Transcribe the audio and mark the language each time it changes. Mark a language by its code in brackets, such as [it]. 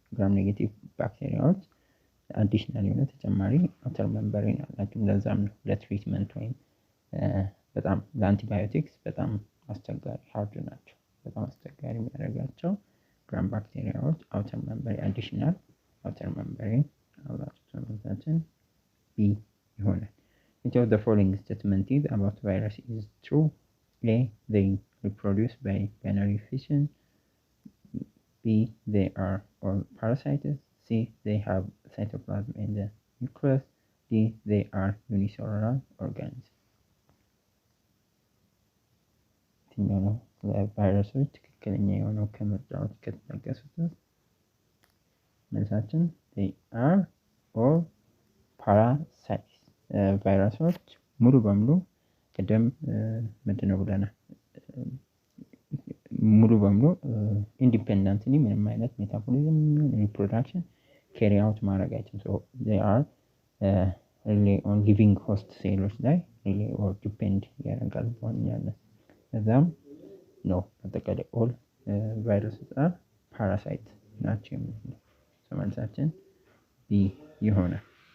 [am] gram negative bacteriaዎች አዲሽናል የሆነ ተጨማሪ outer membrane አላቸው። ለዛም ነው ለትሪትመንት ወይም በጣም ለአንቲባዮቲክስ በጣም አስቸጋሪ ሃርድ ናቸው። በጣም አስቸጋሪ የሚያደርጋቸው gram ባክቴሪያዎች outer membrane additional outer membrane አላቸው። መልሳችን B ይሆናል። [en] Which of the following statement is about virus is true? A. They reproduce by binary fission. B. They are all parasites. C. They have cytoplasm in the nucleus. D. They are unicellular organisms. [am] የትኛው ነው ለቫይረሶች ትክክለኛ የሆነው ከምርጫዎች ከተጠቀሱት? መልሳችን [en] they are all parasites. [am] ቫይረሶች ሙሉ በሙሉ ቅድም ምንድን ነው ብለናል? ሙሉ በሙሉ ኢንዲፔንደንትሊ ምንም አይነት ሜታቦሊዝም ሪፕሮዳክሽን ካሪ አውት ማድረግ አይችልም። ሶ [en] they are really on living host [am] ሴሎች ላይ really or depend ያደርጋል በዋናነት። ከዛም ነው አጠቃላይ [en] all viruses are parasite [am] ናቸው የሚለው። ሶ መልሳችን B ይሆናል።